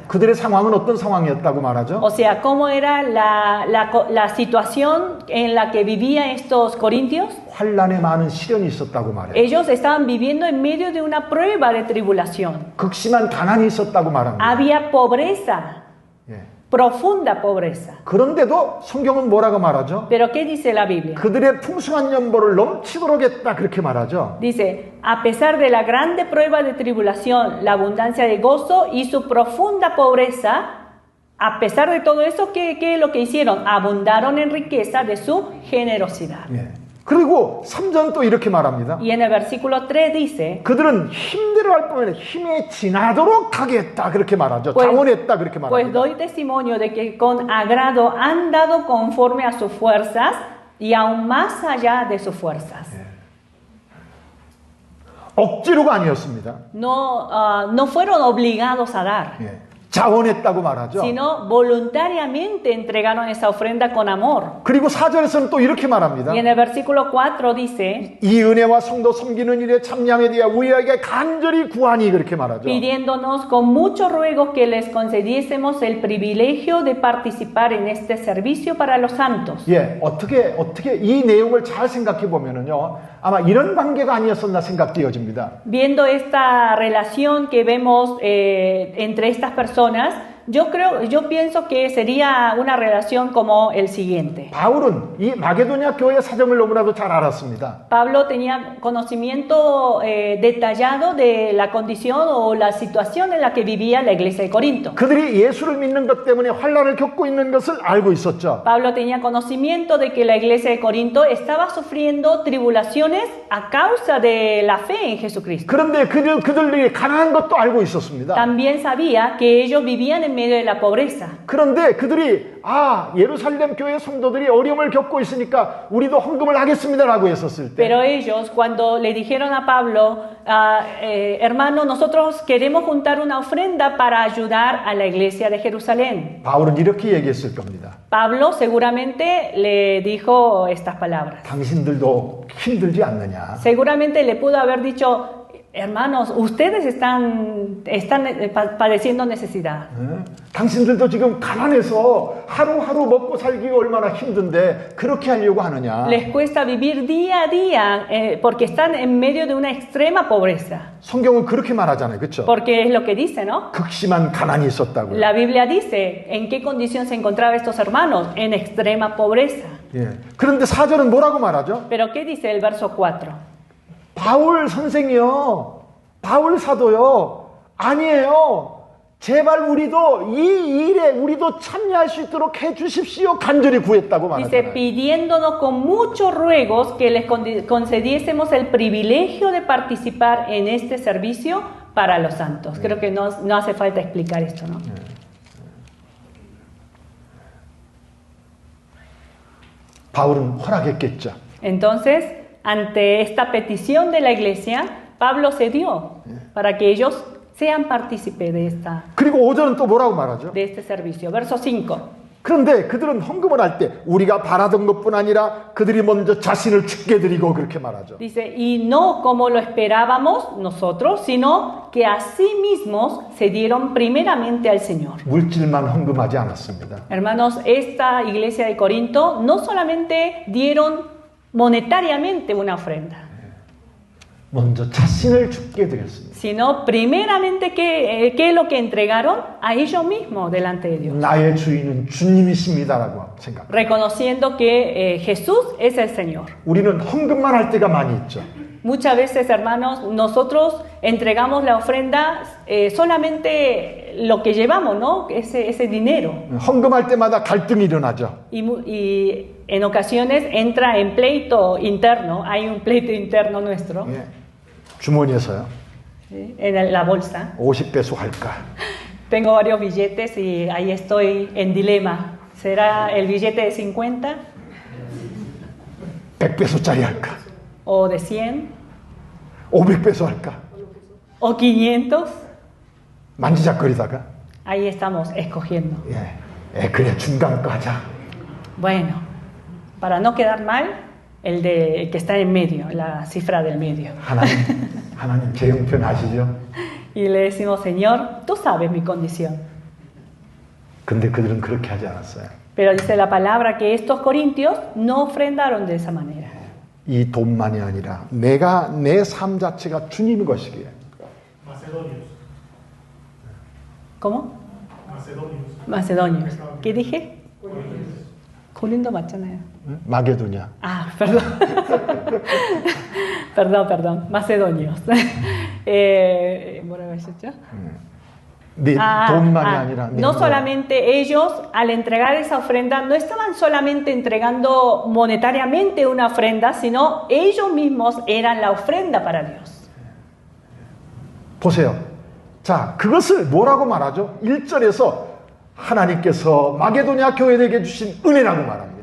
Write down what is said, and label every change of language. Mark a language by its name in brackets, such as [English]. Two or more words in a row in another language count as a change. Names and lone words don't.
[Korean] 그들의 상황은 어떤 상황이었다고 말하죠? [Spanish] O sea, ¿cómo era la situación en la que vivían estos corintios? [Korean] 환난의 많은 시련이 있었다고 말해요. [Spanish] Ellos estaban viviendo en medio de una prueba de tribulación. [Korean] 극심한 가난이 있었다고 말합니다. [Spanish] Había pobreza, [Korean] 예. [Spanish] profunda pobreza. [Korean] 그런데도 성경은 뭐라고 말하죠? [Spanish] Pero ¿qué dice la Biblia? [Korean] 그들의 풍성한 연보를 넘치도록 했다 그렇게 말하죠. [Spanish] Dice, a pesar de la grande prueba de tribulación, la abundancia de gozo y su profunda pobreza, a pesar de todo eso, ¿qué es lo que hicieron? Abundaron en riqueza de su generosidad. [Korean] 예. 그리고 3절 또 이렇게 말합니다. [Spanish] Y en el versículo 3 dice, [Korean] 그들은 힘대로 할 뿐만 아니라 힘에 지나도록 하게 했다 그렇게 말하죠. [Spanish] Pues- [Korean] 자원했다 그렇게 [Spanish] pues [Korean] 말합니다. [Spanish] doy testimonio de que con agrado han dado conforme a sus fuerzas y aún más allá de sus fuerzas. [Korean] 억지로가 아니었습니다. [Spanish] No fueron obligados a dar, [Korean] 예. 자원했다고 말하죠. [Spanish] sino voluntariamente entregaron esa ofrenda con amor. [Korean] 그리고 4절에서는 또 이렇게 말합니다. [Spanish] Y en el versículo 4 dice, [Korean] 이 은혜와 성도 섬기는 일에 참여함에 대해 우리에게 간절히 구하니 그렇게 말하죠. [Spanish] pidiéndonos con muchos ruegos que les concediésemos el privilegio de participar en este servicio para los santos. [Korean] 예, 어떻게 이 내용을 잘 생각해 보면은요, 아마 이런 관계가 아니었었나 생각되어집니다. [Spanish] Viendo esta relación que vemos entre estas personas, yo pienso que sería una relación como el siguiente. [Korean] 바울은 이 마게도냐 교회 사정을 너무나도 잘 알았습니다. [Spanish] Pablo tenía conocimiento detallado de la condición o la situación en la que vivía la iglesia de Corinto. [Korean] 그들이 예수를 믿는 것 때문에 환난을 겪고 있는 것을 알고 있었죠. [Spanish] Pablo tenía conocimiento de que la iglesia de Corinto estaba sufriendo tribulaciones a causa de la fe en Jesucristo. [Korean] 그런데 그들이 가난한 것도 알고 있었습니다. [Spanish] También sabía que ellos vivían en medio de la pobreza. [Korean] 그런데 그들이 예루살렘 교회 성도들이 어려움을 겪고 있으니까 우리도 헌금을 하겠습니다라고 했었을 때 [Spanish] Pero ellos, cuando le dijeron a Pablo, hermano, nosotros queremos juntar una ofrenda para ayudar a la iglesia de Jerusalén. [Korean] 바울은 이렇게 얘기했을 겁니다. [Spanish] Pablo seguramente le dijo estas palabras. [Korean] 당신들도 힘들지 않느냐? [Spanish] Seguramente le pudo haber dicho, hermanos, ustedes están padeciendo necesidad. [Korean] 당신들도 지금 가난해서 하루하루 먹고 살기가 얼마나 힘든데 그렇게 하려고 하느냐? [Spanish] Les cuesta vivir día a día porque están en medio de una extrema pobreza. [Korean] 성경은 그렇게 말하잖아요. 그렇죠? [Spanish] Porque es lo que dice, ¿no? [Korean] 극심한 가난이 있었다고요. [Spanish] La Biblia dice en qué condición se encontraban estos hermanos, en extrema pobreza. [Korean] 예. 그런데 4절은 뭐라고 말하죠? [Spanish] Pero ¿qué dice el verso 4? [Korean] 바울 선생이요, 바울 사도요, 아니에요. 제발 우리도 이 일에 우리도 참여할 수 있도록 해주십시오. 간절히 구했다고 [Spanish] Dice, [Korean] 말하잖아요. [Spanish] pidiéndonos con muchos ruegos que les concediésemos el privilegio de participar en este servicio para los santos. Creo que no hace falta explicar esto, ¿no? [Korean] 바울은 허락했겠죠. [Spanish] Entonces, ante esta petición de la iglesia, Pablo cedió para que ellos sean partícipes [Korean] 그리고 5절은 또 뭐라고 말하죠? [Spanish] de este servicio. Verso 5. [Korean] 그런데 그들은 헌금을 할 때 우리가 바라던 것뿐 아니라 그들이 먼저 자신을 죽게 드리고 그렇게 말하죠. [Spanish] Dice, y no como lo esperábamos nosotros, sino que a sí mismos se dieron primeramente al Señor. [Korean] 물질만 헌금하지 않았습니다. [Spanish] Hermanos, esta iglesia de Corinto no solamente dieron monetariamente una ofrenda, [Korean] 먼저 자신을 죽게 드렸습니다. [Spanish] sino primeramente ¿qué es lo que entregaron? A ellos mismos delante de Dios. [Korean] 나의 주인은 주님이십니다라고 생각합니다. [Spanish] Reconociendo que Jesús es el Señor. [Korean] 우리는 헌금만 할 때가 많이 있죠. [Spanish] Muchas veces, hermanos, nosotros entregamos la ofrenda solamente lo que llevamos, ¿no? Ese dinero. [Korean] 헌금할 때마다 갈등이 일어나죠. [Spanish] Y en ocasiones entra en pleito interno, hay un pleito interno nuestro, [Korean] 예. 주머니에서요. [Spanish] ¿sí? En la bolsa. [Korean] 50배수 할까? [Spanish] Tengo varios billetes y ahí estoy en dilema. ¿Será el billete de 50 [Korean] 100배수짜리 할까? [Spanish] o de 100 [Korean] 500배수 할까? [Spanish] o 500? [Korean] 만지작거리다가 [Spanish] Ahí estamos escogiendo. [Korean] 그래 중간 거 하자. [Spanish] Bueno, para no quedar mal, el que está en medio, la cifra del medio. [Korean] 하나님 제 형편 아시죠? [Spanish] Y le decimos, Señor, tú sabes mi condición. [Korean] 근데 그들은 그렇게 하지 않았어요. [Spanish] Pero dice la palabra que estos corintios no ofrendaron de esa manera. [Korean] 이 돈만이 아니라 내 삶 자체가 주님 것이기에. [Spanish] ¿Cómo? Macedonios. ¿Qué dije? Corinto 맞잖아요. [Korean] 마게도냐. [Spanish] Perdón. perdón. Macedonios. [Korean] 뭐라고 하셨죠? 돈만이 아니라 [Spanish] no solamente ellos al entregar esa ofrenda no estaban solamente entregando monetariamente una ofrenda, sino ellos mismos eran la ofrenda para Dios. [Korean] 보세요. 자, 그것을 뭐라고 말하죠? 1절에서 하나님께서 마게도냐 교회에게 주신 은혜라고 말합니다.